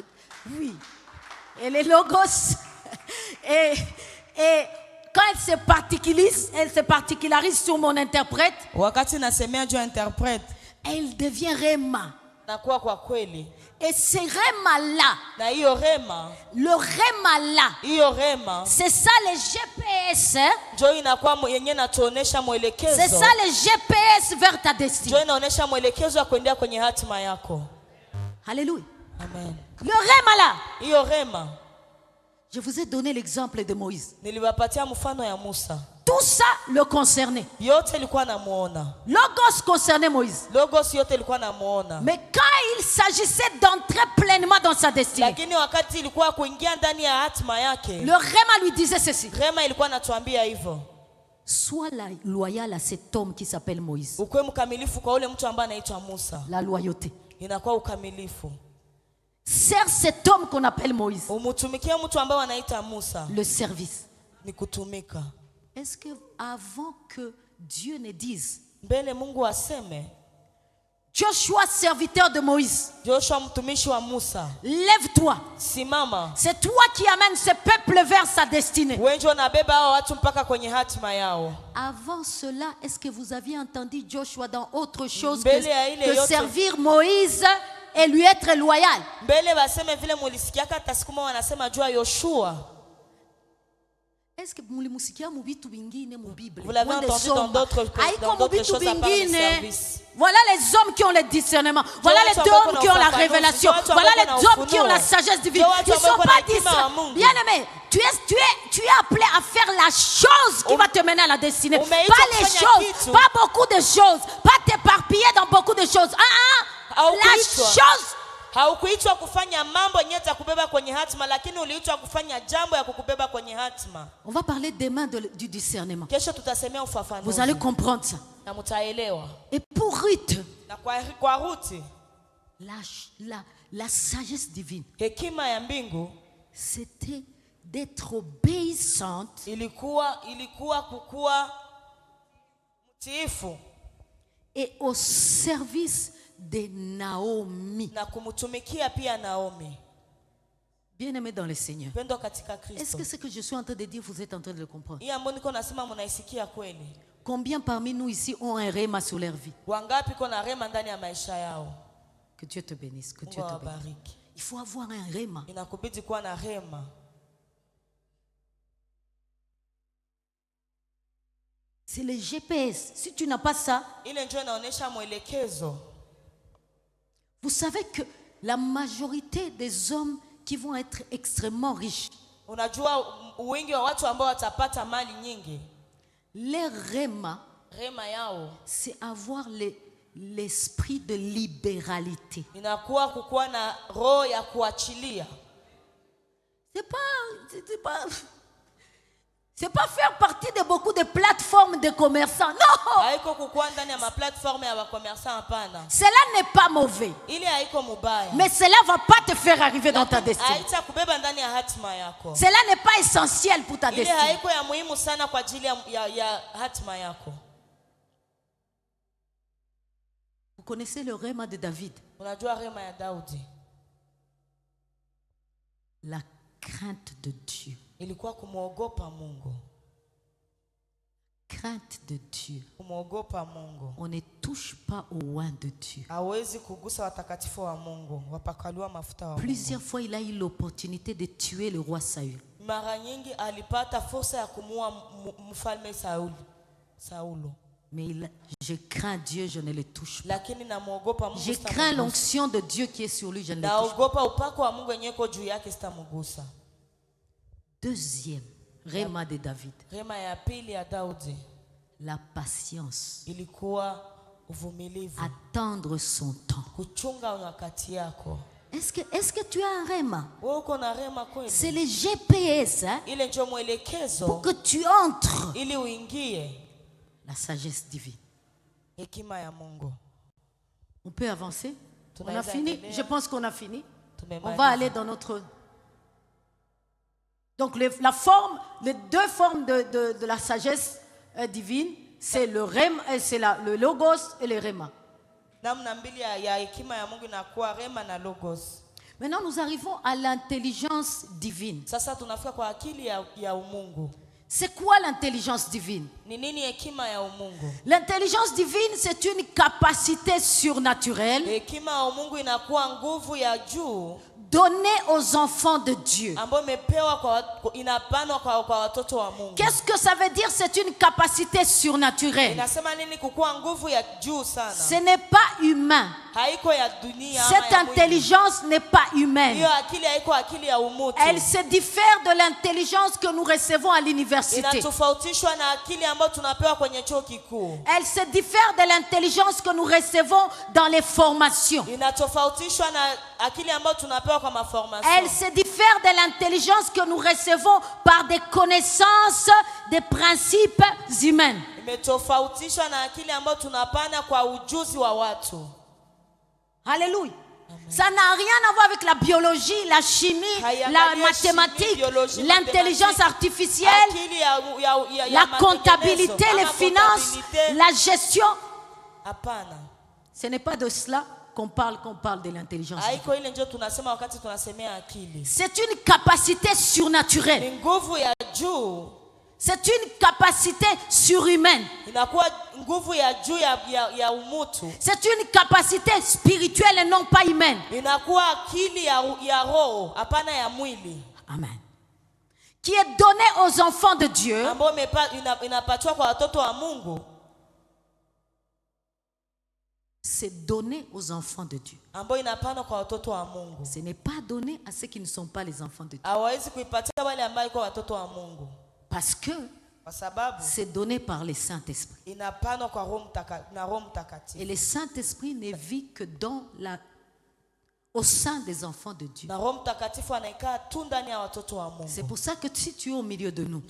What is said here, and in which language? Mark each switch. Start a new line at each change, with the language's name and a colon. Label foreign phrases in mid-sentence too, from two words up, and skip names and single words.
French: Oui. Et les logos. Et quand elle se particularise sur mon interprète,
Swahili: Wakati nasemea juu ya interpret
French: elle devient Rema.
Swahili: nakuwa kwa kweli.
French: Et ce Rema-là,
Swahili: Na hiyo rema,
French: le Rema-là,
Swahili: hiyo rema
French: c'est ça le GPS. Hein?
Swahili: ndio inakuwa yenyewe natuonesha
French: C'est
Swahili: mwelekezo.
French: ça le GPS vers ta destinée.
Swahili: Ndio inaonesha mwelekezo wa kuendea kwenye hatima yako.
French: Alléluia. Amen. Le Rema-là.
Swahili: Hiyo rema
French: Je vous ai donné l'exemple de Moïse.
Swahili: niliwapatia mfano ya Musa.
French: Tout ça le concernait.
Swahili: Yote ilikuwa namuona.
French: Logos concernait Moïse.
Swahili: Logos yote ilikuwa namuona.
French: Mais quand il s'agissait d'entrer pleinement dans sa destinée,
Swahili: Lakini wakati ilikuwa kuingia ndani ya hatima yake,
French: le Rema lui disait ceci.
Swahili: rema ilikuwa natuambia hivyo.
French: Sois loyal à cet homme qui s'appelle Moïse.
Swahili: Ukuwe mkamilifu kwa ule mtu ambaye anaitwa Musa.
French: La loyauté.
Swahili: Inakuwa ukamilifu.
French: Sers cet homme qu'on appelle Moïse.
Swahili: Umutumikie mtu ambaye anaitwa Musa.
French: Le service.
Swahili: Ni kutumika.
French: Est-ce que avant que Dieu ne dise,
Swahili: Mbele Mungu aseme, Joshua,
French: serviteur de Moïse,
Swahili: Joshua mtumishi wa Musa,
French: lève-toi.
Swahili: simama.
French: C'est toi qui amènes ce peuple vers sa destinée.
Swahili: Wewe ndio unabeba hao watu mpaka kwenye hatima yao.
French: Avant cela, est-ce que vous aviez entendu Joshua dans autre chose
Swahili: Mbele ya ile
French: que
Swahili: yote.
French: servir Moïse et lui être loyal?
Swahili: Mbele baseme vile mulisikiaka hata siku moja wanasema jua Yoshua.
French: Est-ce que
Swahili: mulimusikia mu bitu bingine mu Bible?
French: Vous l'avez entendu dans d'autres choses à part le service. Voilà les hommes qui ont le discernement. Voilà les hommes qui ont la révélation. Voilà les hommes qui ont la sagesse divine. Ils ne sont pas discernés. Bien aimé, tu es appelé à faire la chose qui va te mener à la destinée. Pas les choses, pas beaucoup de choses. Pas t'éparpiller dans beaucoup de choses. La chose.
Swahili: Haukuitwa kufanya mambo yenye yatakubeba kwenye hatima, lakini uliitwa kufanya jambo ya kukubeba kwenye hatima.
French: On va parler demain du discernement.
Swahili: Kesho tutasemea ufafanuzi.
French: Vous allez comprendre ça.
Swahili: Na mtaelewa.
French: Et pour Ruth,
Swahili: Na kwa Ruthi,
French: la sagesse divine,
Swahili: hekima ya mbingu
French: c'était d'être obéissante
Swahili: ilikuwa kukua mtiifu
French: et au service de Naomi.
Swahili: na kumtumikia pia Naomi.
French: Bien-aimés dans le Seigneur.
Swahili: Pendo katika
French: Est-ce
Swahili: Kristo.
French: que ce que je suis en train de dire, vous êtes en train de le comprendre?
Swahili: Hii ambayo niko nasema mnaisikia kweli?
French: Combien parmi nous ici ont un réma sur leur vie?
Swahili: Wangapi kuna rema ndani ya maisha yao?
French: Que Dieu te bénisse, que
Swahili: Mungu
French: Dieu te bénisse.
Swahili: awabariki.
French: Il faut avoir un réma.
Swahili: Inakubidi kuwa na rema.
French: C'est le GPS. Si tu n'as pas ça,
Swahili: Ile njoo inaonesha mwelekezo.
French: vous savez que la majorité des hommes qui vont être extrêmement riches,
Swahili: Unajua wingi wa watu ambao watapata mali nyingi,
French: leur réma,
Swahili: rema yao
French: c'est avoir l'esprit de libéralité.
Swahili: inakuwa kukuwa na roho ya kuachilia.
French: C'est pas faire partie de beaucoup de plateformes de commerçants. Non!
Swahili: Haiko kukuwa ndani ya maplatform ya wakomersa, hapana.
French: Cela n'est pas mauvais.
Swahili: Ile haiko mubaya.
French: Mais cela ne va pas te faire arriver dans ta destinée.
Swahili: Haita kubeba ndani ya hatima yako.
French: Cela n'est pas essentiel pour ta
Swahili: Ile
French: destinée.
Swahili: haiko ya muhimu sana kwa ajili ya hatima yako.
French: Vous connaissez le réma de David?
Swahili: Unajua rema ya Daudi
French: La crainte de Dieu.
Swahili: ilikuwa kumwogopa Mungu.
French: Crainte de Dieu.
Swahili: Kumwogopa Mungu.
French: On ne touche pas au oint de Dieu.
Swahili: Hawezi kugusa watakatifu wa Mungu, wapakaliwa mafuta wa Mungu.
French: Plusieurs fois, il a eu l'opportunité de tuer le roi Saül.
Swahili: Mara nyingi alipata fursa ya kumuua mfalme Saulo.
French: Mais je crains Dieu, je ne le touche pas.
Swahili: Lakini namuogopa Mungu.
French: Je crains l'onction de Dieu qui est sur lui, je ne le touche pas.
Swahili: Naogopa upako wa Mungu yenyewe iko juu yake, sitamugusa.
French: Deuxième Rema de David.
Swahili: Rema ya pili ya Daudi
French: La patience.
Swahili: ilikuwa uvumilivu,
French: Attendre son temps.
Swahili: kuchunga nyakati yako.
French: Est-ce que tu as un rema?
Swahili: Wewe uko na rema
French: C'est
Swahili: kweli?
French: le GPS hein,
Swahili: Ile ndio
French: pour
Swahili: mwelekezo
French: que tu entres.
Swahili: ili uingie
French: La sagesse divine.
Swahili: hekima ya Mungu.
French: On peut avancer? On a
Swahili: Tunaweza
French: fini?
Swahili: endelea.
French: Je pense qu'on a fini.
Swahili: Tumemaliza.
French: On va aller dans notre... Donc la forme, les deux formes de la sagesse divine, c'est le rem, c'est le logos et le rema.
Swahili: Namna mbili ya hekima ya Mungu inakuwa rema na logos.
French: Maintenant, nous arrivons à l'intelligence divine.
Swahili: Sasa tunafika kwa akili ya umungu.
French: C'est quoi l'intelligence divine?
Swahili: Ni nini hekima ya umungu?
French: L'intelligence divine, c'est une capacité surnaturelle
Swahili: Hekima ya umungu inakuwa nguvu ya juu
French: donnée aux enfants de Dieu.
Swahili: ambayo imepewa inapanwa kwa watoto wa Mungu.
French: Qu'est-ce que ça veut dire? C'est une capacité surnaturelle.
Swahili: Inasema nini kukuwa nguvu ya juu sana?
French: Ce n'est pas humain.
Swahili: Haiko ya dunia ama
French: Cette
Swahili: ya mwili.
French: intelligence n'est pas humaine.
Swahili: Hiyo akili haiko akili ya umutu.
French: Elle se diffère de l'intelligence que nous recevons à l'université.
Swahili: Inatofautishwa na akili ambayo tunapewa kwenye chuo kikuu.
French: Elle se diffère de l'intelligence que nous recevons dans les formations.
Swahili: Inatofautishwa na akili ambayo tunapewa kwa maformation.
French: Elle se diffère de l'intelligence que nous recevons par des connaissances des principes humains.
Swahili: Imetofautishwa na akili ambayo tunapana kwa ujuzi wa watu.
French: Alléluia. Ça n'a rien à voir avec la biologie, la chimie, la mathématique, l'intelligence artificielle, la comptabilité, les finances, la gestion.
Swahili: Hapana.
French: Ce n'est pas de cela qu'on parle de l'intelligence.
Swahili: Haiko ile ndio tunasema wakati tunasemea akili.
French: C'est une capacité surnaturelle.
Swahili: Ni nguvu ya juu.
French: C'est une capacité surhumaine.
Swahili: Inakuwa nguvu ya juu ya umutu.
French: C'est une capacité spirituelle et non pas humaine.
Swahili: Inakuwa akili ya roho, hapana ya mwili.
French: Amen. Qui est donnée aux enfants de Dieu.
Swahili: Ambayo inapatiwa kwa watoto wa Mungu.
French: C'est donné aux enfants de Dieu.
Swahili: Ambayo inapanwa kwa watoto wa Mungu.
French: Ce n'est pas donné à ceux qui ne sont pas les enfants de Dieu.
Swahili: Hawezi kuipatia wale ambao kwa watoto wa Mungu.
French: Parce que
Swahili: Kwa sababu
French: c'est donné par le Saint-Esprit.
Swahili: inapanwa kwa Roho Mtakatifu.
French: Et le Saint-Esprit ne vit que au sein des enfants de Dieu.
Swahili: Na Roho Mtakatifu anakaa tu ndani ya watoto wa Mungu.
French: C'est pour ça que si tu es au milieu de nous